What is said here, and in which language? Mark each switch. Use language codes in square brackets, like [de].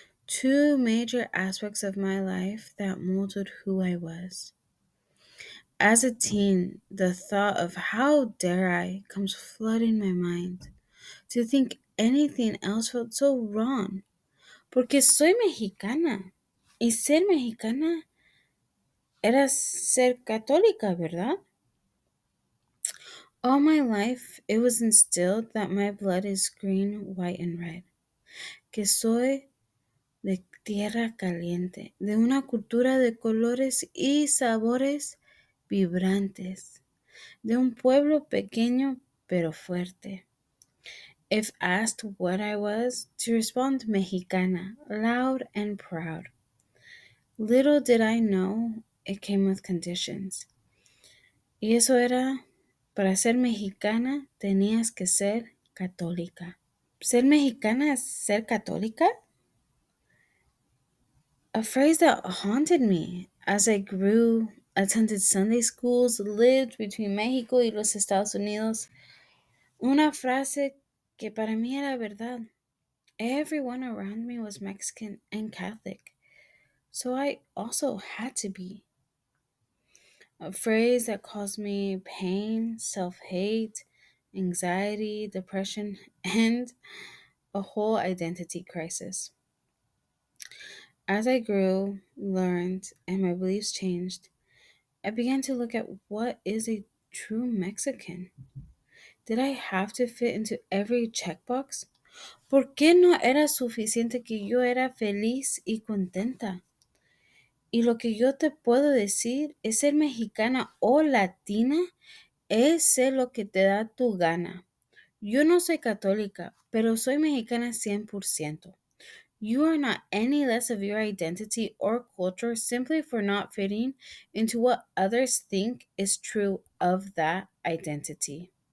[en] Two major aspects of my life that molded who I was. As a teen, the thought of how dare I comes flooding my mind. To think anything else felt so wrong. [es] Porque soy mexicana. Y ser mexicana era ser católica, ¿verdad? [en] All my life, it was instilled that my blood is green, white, and red. [es] Que soy de tierra caliente, de una cultura de colores y sabores vibrantes, de un pueblo pequeño pero fuerte. [en] If asked what I was, to respond Mexicana, loud and proud. Little did I know it came with conditions. [es] Y eso era, para ser mexicana tenías que ser católica. ¿Ser mexicana es ser católica? [en] A phrase that haunted me as I grew, attended Sunday schools, lived between [es] México y los Estados Unidos. Una frase que para mí era verdad. [en] Everyone around me was Mexican and Catholic, so I also had to be. A phrase that caused me pain, self hate, anxiety, depression, and a whole identity crisis. As I grew, learned, and my beliefs changed, I began to look at what is a true Mexican. Did I have to fit into every checkbox? [es] ¿Por qué no era suficiente que yo era feliz y contenta? Y lo que yo te puedo decir es ser mexicana o latina es ser lo que te da tu gana. Yo no soy católica, pero soy mexicana 100%. [en] You are not any less of your identity or culture simply for not fitting into what others think is true of that identity.